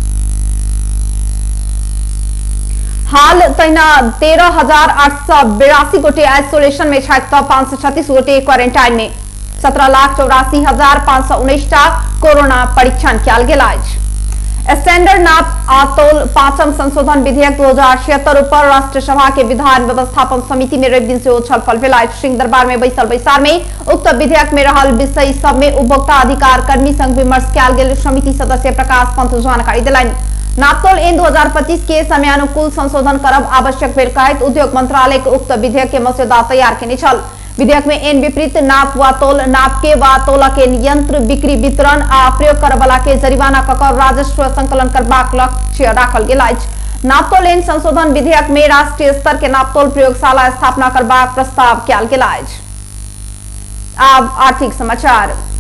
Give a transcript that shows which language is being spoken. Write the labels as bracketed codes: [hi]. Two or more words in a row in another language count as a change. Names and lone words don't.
[mai] हाल तैना 13,882 गोटे आइसोलेशन में छक त 536 गोटे क्वारेंटाइन में। 17,84,519 कोरोना परीक्षण किया गेल अछि। स्टैंडर्ड नाप आतोल पांचम संशोधन विधेयक 2076 पर राष्ट्रसभा के विधान व्यवस्थापन समिति में रवि दिन से छलफल भेल। सिंह दरबार में बैसल बैसार में उक्त विधेयक में रहल विषय सब में उपभोक्ता अधिकार कर्मी संग विमर्श किया गेल। समिति सदस्य प्रकाश पंत जानकारी दिलन। नापतोल एन 2025 के समयानुकूल संशोधन करब आवश्यक भेल कहैत उद्योग मंत्रालय के उक्त विधेयक के मसौदा तैयार केने छल। विधेयक में एन विपरीत नाप वा तोल नाप के वा तोला के यंत्र बिक्री वितरण आ प्रयोग करबला के जरिमाना ककर राजस्व संकलन करबाक लक्ष्य राखल गेल अछि। नापतोल एन संशोधन विधेयक में राष्ट्रीय स्तर के नापतोल प्रयोगशाला स्थापना करबाक प्रस्ताव किया गेल अछि। आब आर्थिक समाचार।